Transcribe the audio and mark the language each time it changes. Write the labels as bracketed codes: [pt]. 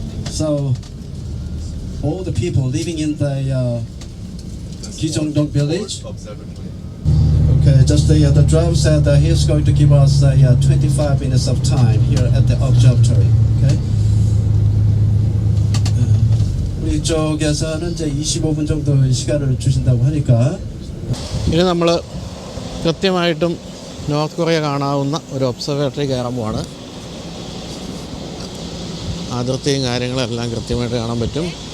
[en] So all the people living in the Gizongdong village. Okay, just the driver said that he's going to give us 25 minutes of time here at the observatory. Okay. [ko] 이쪽에서는 이제 25분 정도 시간을 주신다고 하니까. [ml] ഇനി നമ്മൾ കൃത്യമായിട്ടും north Korea കാണാവുന്ന ഒരു observatory കയറുമ്പോഴാണ് അതിർത്തിയും കാര്യങ്ങളെല്ലാം കൃത്യമായിട്ട് കാണാൻ പറ്റും.